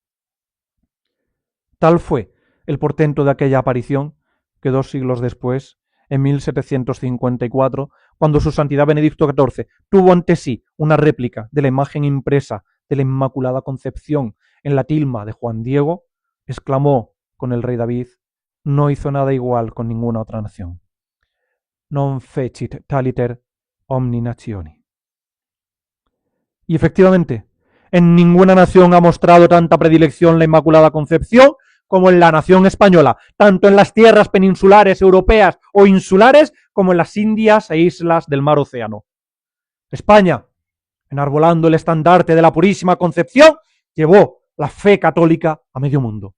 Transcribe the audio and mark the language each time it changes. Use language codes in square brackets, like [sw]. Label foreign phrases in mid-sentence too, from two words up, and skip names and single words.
[es] Tal fue el portento de aquella aparición que 2 siglos después, en 1754, cuando su santidad Benedicto XIV tuvo ante sí una réplica de la imagen impresa de la Inmaculada Concepción en la tilma de Juan Diego, exclamó con el rey David: no hizo nada igual con ninguna otra nación. [la] Non fecit taliter omni nationi. [es] Y efectivamente, en ninguna nación ha mostrado tanta predilección la Inmaculada Concepción como en la nación española, tanto en las tierras peninsulares europeas o insulares como en las Indias e islas del mar Océano. España, enarbolando el estandarte de la Purísima Concepción, llevó la fe católica a medio mundo.